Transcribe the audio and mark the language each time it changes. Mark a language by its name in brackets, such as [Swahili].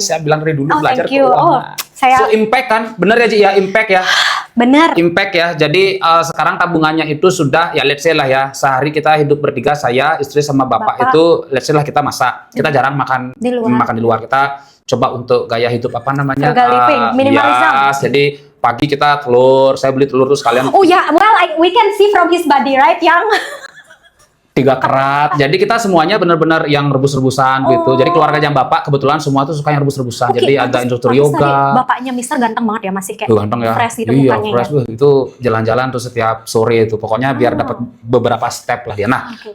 [Indonesian] Saya bilang dari dulu belajar keuangan. So impact kan, bener ya Ji ya, impact ya. Bener. Impact ya. Jadi sekarang tabungannya itu sudah ya [English] let's say [Indonesian] lah ya, sehari kita hidup bertiga, saya, istri sama bapak itu let's say lah kita masak. Kita jarang makan di luar. Kita coba untuk gaya hidup apa namanya? [English] Frugal living, minimalism. [Indonesian] Jadi pagi kita telur, saya beli telur terus kalian. [English] We can see from his body, right, [Indonesian] yang 3 kerat. Jadi kita semuanya benar-benar yang rebus-rebusan gitu. Jadi keluarga yang bapak kebetulan semua tuh suka yang rebus-rebusan. Jadi ada instruktur yoga. Bapaknya Mister ganteng banget ya, masih kayak ganteng ya. Fresh gitu mukanya. Fresh. Itu jalan-jalan tuh setiap sore itu. Pokoknya biar dapat beberapa step lah dia. Nah,